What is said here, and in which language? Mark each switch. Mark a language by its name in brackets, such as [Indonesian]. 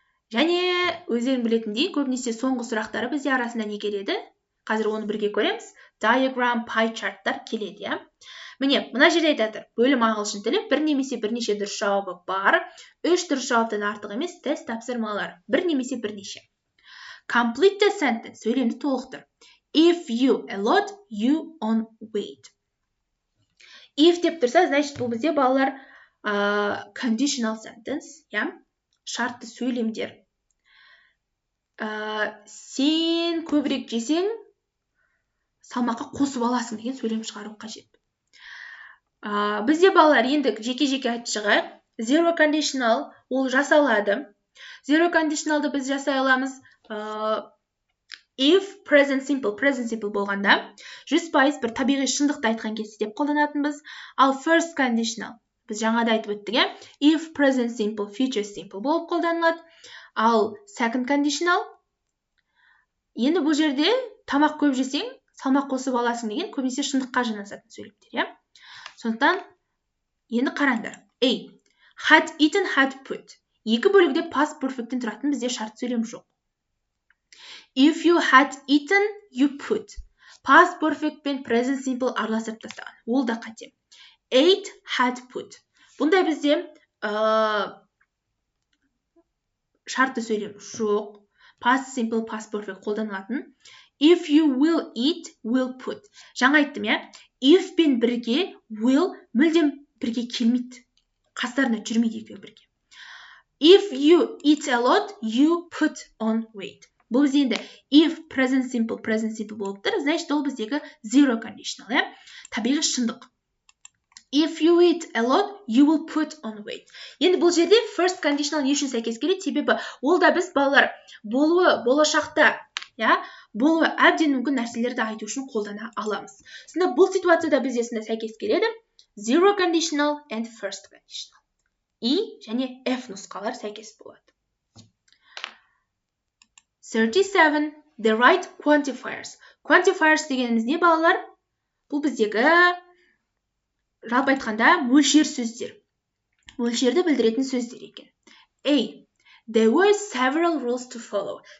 [Kazakh] Және өздерің білетіндей, көбінесе соңғы сұрақтары бізде арасында не келеді? Қазір оны бірге көреміз. Diagram, pie charttар келеді, я? Міне, мына жерде айтады, бөлім ағылшын тілі бір немесе бірнеше дұрыс жауабы бар, 3 дұрыс жауаптан артық емес тест тапсырмалар, бір немесе бірнеше. [English] Complete the sentence, [Kazakh] сөйлемді толықтыр. [English] If you a lot, you on weight. [Kazakh] If деп тұрса, значит, бұл бізде балалар conditional sentence, я? Шартты сөйлемдер. Сен көбірек жесең, салмаққа қосып аласың деген сөйлем шығару қажет. Бізде балалар енді жеке-жеке айтып шығайық. Zero conditional ол жасалады. Zero conditionalды біз жасай аламыз. If present simple болғанда 100% бір табиғи шындықты айтқан кезде деп қолданатынбыз. Ал first conditional біз жаңада айтып өттік, if present simple, future simple болып қолданылады. Ал second conditional енді бұл жерде тамақ көп жесең, салмақ қосып аласың деген көбінесе шындыққа жанасатын сөйлемдер, я? Сондықтан енді қараңдар. [English] A. Had eaten, had put. [Kazakh] Екі бөлігде past perfect'тен тұратын бізде шарт сөйлем жоқ. [English] If you had eaten, you put. [Kazakh] Past perfect пен present simple араластырып тастаған. Ол да қате. [English] Ate, had put. [Kazakh] Бұндай бізде шартты сөйлем жоқ. Past simple, past perfect қолданылатын. [English] If you will eat, will put. [Kazakh] Жаңа айттым, я? If пен бірге, will мүлдем бірге келмейді. Қастарына жүрмейді екеуі бірге. [English] If you eat a lot, you put on weight. [Kazakh] Бұл бізде енді if present simple болып тұр, значит, ол біздегі zero conditional, я? Табиғи шындық. [English] If you eat a lot, you will put on weight. [Kazakh] Енді бұл жерде first conditional не үшін сәйкес келеді? Себебі ол да біз балалар болуы болашақта, я? Болуы әбден мүмкін нәрселерді айту үшін қолдана аламыз. Сонда бұл ситуацияда бізде сәйкес келеді zero conditional and first conditional. И және F нұсқалар сәйкес болады. [English] 37. The right quantifiers. [Kazakh] Quantifiers дегеніміз не балалар? Бұл біздегі жалпы айтқанда мөлшер сөздер. Мөлшерді білдіретін сөздер екен. A. [English] There were several rules to follow.